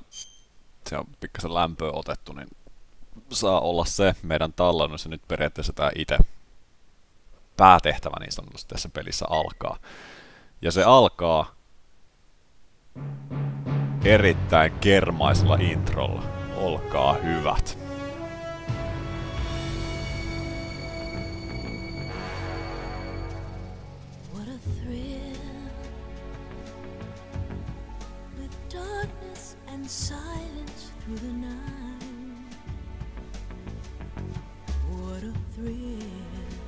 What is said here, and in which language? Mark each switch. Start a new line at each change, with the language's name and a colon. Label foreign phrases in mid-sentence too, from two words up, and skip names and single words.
Finnish: Se on pikkasen lämpöä otettu, niin saa olla se meidän tallennus. Ja nyt periaatteessa tämä itse päätehtävä niin sanotusti tässä pelissä alkaa. Ja se alkaa erittäin kermaisella introlla. Olkaa hyvät.
English: What a thrill with darkness and silence through the night. What a thrill.